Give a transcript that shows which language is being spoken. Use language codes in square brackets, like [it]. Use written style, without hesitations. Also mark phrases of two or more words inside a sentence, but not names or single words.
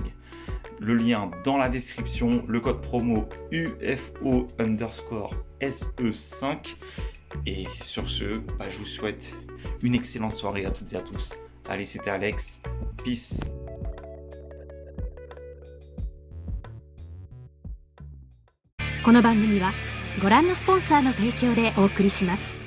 [fr] Le lien dans la description, le code promo UFO_SE5. Et sur ce, je vous souhaite une excellente soirée à toutes et à tous. Allez, c'était Alex. Peace. [ja] この番組はご覧のスポンサーの提供でお送りします。